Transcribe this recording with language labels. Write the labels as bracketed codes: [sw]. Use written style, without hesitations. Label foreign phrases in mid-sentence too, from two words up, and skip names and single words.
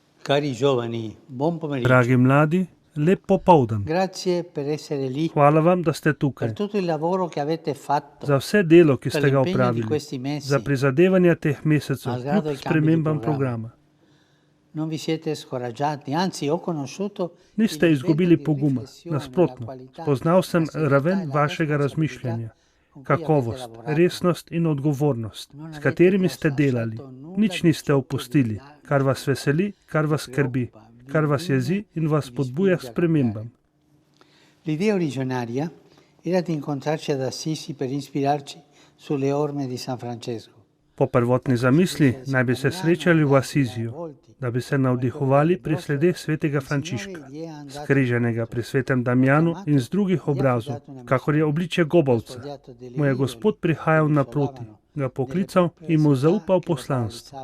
[it] Cari giovani, buon pomeriggio. [sl] Dragi mladi, lep popoldan. [it] Grazie per essere lì, [sl] Hvala vam, da ste [it] per [sl] tukaj. [it] tutto il lavoro che avete fatto, [sl] Za vse delo, ki [it] per [sl] ste ga [it] l'impegno di [sl] opravili. [it] questi mesi, [sl] Za prizadevanja teh mesecev, [it] malgrado [sl] kljub [it] i cambi di [sl] spremembam [it] programma. [sl] programa. [it] Non vi siete scoraggiati, anzi ho conosciuto [sl] Niste [it] il [sl] izgubili [it] livello di [sl] poguma. [it] riflessione, [sl] Nasprotno, [it] la qualità, [sl] spoznal sem [it] la serietà [sl] raven [it] e la [sl] vašega [it] responsabilità [sl] razmišljanja, [it] con cui avete [sl] kakovost, [it] lavorato. [sl] resnost in odgovornost, [it] Non [sl] s [it] avete [sl] katerimi ste delali. [it] lasciato nulla [sl] Nič [it] di [sl] niste [it] ciò che [sl] opustili, [it] vi [sl] kar vas veseli, kar vas skrbi, [it] preoccupa, [sl] kar vas [it] vi [sl] jezi [it] anima [sl] in vas [it] e vi [sl] podbuja [it] spinge a [sl] spremembam. [it] L'idea originaria era di incontrarci ad Assisi per ispirarci sulle orme di San Francesco. [sl] Po prvotni zamisli naj bi se srečali v Asiziju, da bi se navdihovali pri sledeh svetega Frančiška, skriženega pri svetem Damjanu in z drugih obrazov, kakor je obličje gobavca. Mu je Gospod prihajal naproti, ga poklical in mu zaupal poslanstvo.